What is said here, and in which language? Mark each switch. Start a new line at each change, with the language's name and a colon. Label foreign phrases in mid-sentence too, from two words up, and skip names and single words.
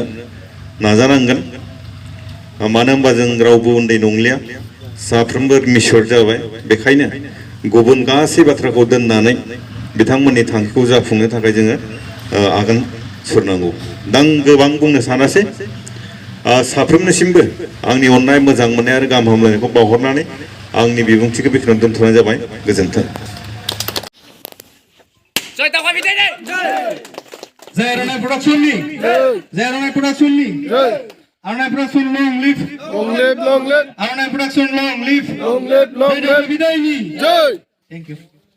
Bodo: नाजानांगोन मानो होनबा जों रावबो उन्दै नंलिया साफ्रोमबो मिसर जाबाय बेखायनो गुबुन गासै बाथ्राखौ दोननानै बिथांमोननि थांखिखौ जाफुंनो थाखाय जोङो आगान सुरनांगौ दा आं गोबां बुंनो सानासै साफ्रोमनिसिमबो आंनि अननाय मोजां मोननाय आरो गाहाम हामलायनायखौ बावहरनानै आंनि बिबुंथिखौ बेखिनियावनो दोनथ'नाय जाबाय गोजोन्थों
English: जय आर'नाइ प्रडाक्सननि Arnai Production long live. Long live, long live. Arnai Production long live. Long live, long live.
Bodo: Bidai ni. Jai.
English: Thank you.